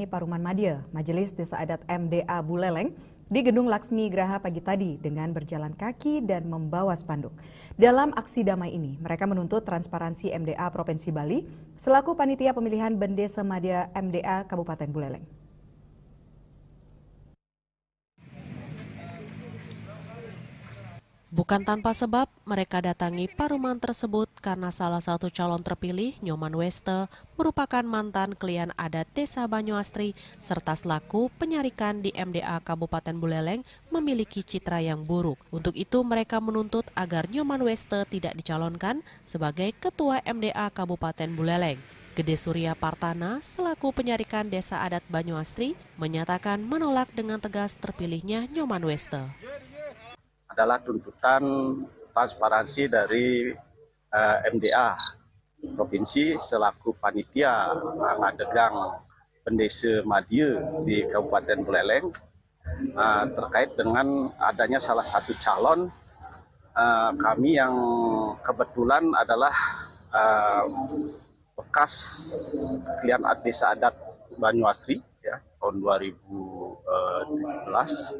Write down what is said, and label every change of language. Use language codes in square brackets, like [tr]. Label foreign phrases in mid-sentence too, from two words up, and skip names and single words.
[id] Paruman Madya, Majelis Desa Adat MDA Buleleng, di Gedung Laksmi Graha pagi tadi dengan berjalan kaki dan membawa spanduk. Dalam aksi damai ini, mereka menuntut transparansi MDA Provinsi Bali selaku panitia pemilihan Bendesa Madya MDA Kabupaten Buleleng. Bukan tanpa sebab, mereka datangi Paruman tersebut karena salah satu calon terpilih, Nyoman Weste, merupakan mantan klien adat Desa Banyuasri serta selaku penyarikan di MDA Kabupaten Buleleng memiliki citra yang buruk. Untuk itu, mereka menuntut agar Nyoman Weste tidak dicalonkan sebagai Ketua MDA Kabupaten Buleleng. Gede Surya Partana, selaku penyarikan Desa Adat Banyuasri, menyatakan menolak dengan tegas terpilihnya Nyoman Weste. Adalah tuntutan transparansi dari MDA Provinsi selaku panitia ngadegang Bendesa Madya di Kabupaten Buleleng terkait dengan adanya salah satu calon kami yang kebetulan adalah bekas klien Desa Adat Banyuasri ya, tahun 2017.